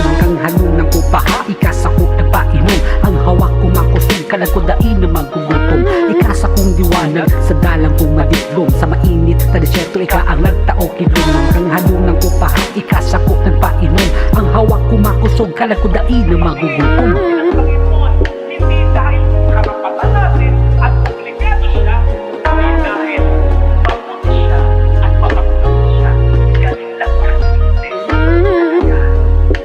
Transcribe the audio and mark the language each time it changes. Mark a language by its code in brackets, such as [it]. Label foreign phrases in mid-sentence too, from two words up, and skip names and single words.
[bik] Hanggang halunang kupaha, ikasa ko nagpainom. Ang hawak ko makusog, kalag ko dain na magugutom. Ikasa kong liwanag sa dalan kong matiklom, sa mainit na desierto ika ang nagtao kilom. Hanggang halunang kupaha, ikasa ko nagpainom. Ang hawak ko makusog, kalag ko dain na magugutom. [tl] Panginoon, hindi dahil karapatan natin at obligado siya, kundi dahil mabuti siya at mapagpapit siya. Ganun lang kasi. Kaya,